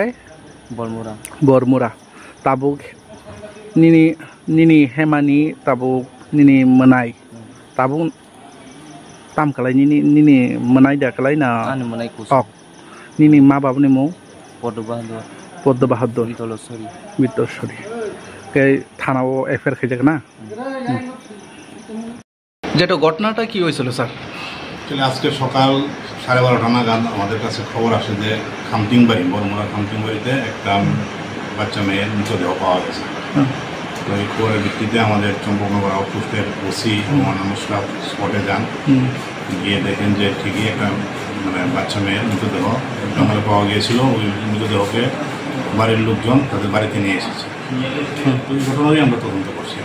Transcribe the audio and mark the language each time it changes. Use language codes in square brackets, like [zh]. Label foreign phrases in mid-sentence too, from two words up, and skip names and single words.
[trp] बरमुरा ताबुक निनी हेमानि ताबुक निनी मनाय ताबुक ताम कलाय निनी मनाय दाकलाय ना अक निनी मा बाबुनि मु पद्म बहादुर बितलसरी के थानाव एफआईआर खाइजाक ना [bn] যেটা ঘটনাটা কি হয়েছিল স্যার আজকে সকাল 12:30 নাগাদ আমাদের কাছে খবর আসে যে বরমুরা খামতিংবাড়িতে একটা বাচ্চা মেয়ের মৃতদেহ পাওয়া গেছে তো এই খবরের ভিত্তিতে আমাদের চম্পকনগর আউটপোস্টের ওসি মোহাম্মদ স্পটে যান গিয়ে দেখেন যে ঠিকই একটা বাচ্চা মেয়ের মৃতদেহ জঙ্গলে পাওয়া গিয়েছিল ওই মৃতদেহকে বাড়ির লোকজন তাদের বাড়িতে নিয়ে এসেছে ওই ঘটনারই আমরা তদন্ত করছি